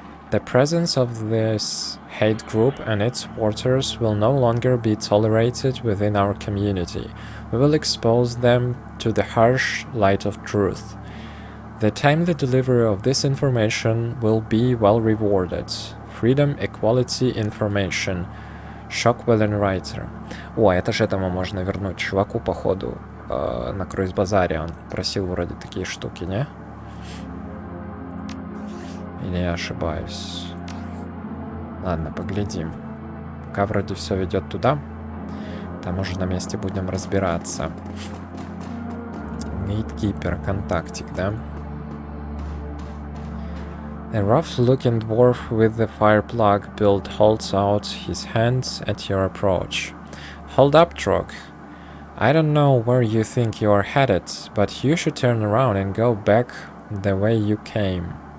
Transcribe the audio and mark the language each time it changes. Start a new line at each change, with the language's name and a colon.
English: The presence of this hate group and its supporters will no longer be tolerated within our community. We will expose them to the harsh light of truth. The timely delivery of this information will be well rewarded. Freedom, Equality, Information. Shockwellenreiter.
Russian: О, это же этому можно вернуть чуваку, походу, на круиз-базаре. Он просил вроде такие штуки, не? Или я ошибаюсь? Ладно, поглядим. Пока вроде все ведет туда. Там уже на месте будем разбираться. Gatekeeper, контактик, да?
English: A rough-looking dwarf with the fire plug build holds out his hands at your approach. Hold up, Trog. I don't know where you think you are headed, but you should turn around and go back the way you came.